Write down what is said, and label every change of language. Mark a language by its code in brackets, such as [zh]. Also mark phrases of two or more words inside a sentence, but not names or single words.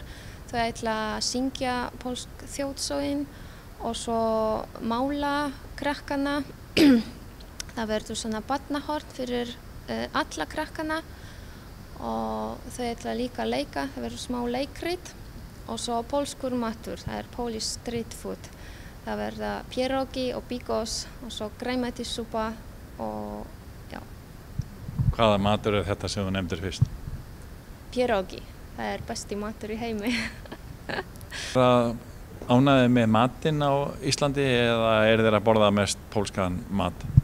[is] Þau ætla að syngja pólsk þjóðsögin og svo mála krakkana. Það verður svona barnahorn fyrir alla krakkana og þau ætla líka að leika. Það verður smá leikrit og svo pólskur matur, það [en] Polish street food. [is] Það verða pierogi og bigos og svo grænmetissúpa og já. Hvaða matur þetta sem þú nefndir fyrst? Pierogi, það besti matur í heimi. Það ánægði með matinn á Íslandi eða þeir að borða mest pólskan mat?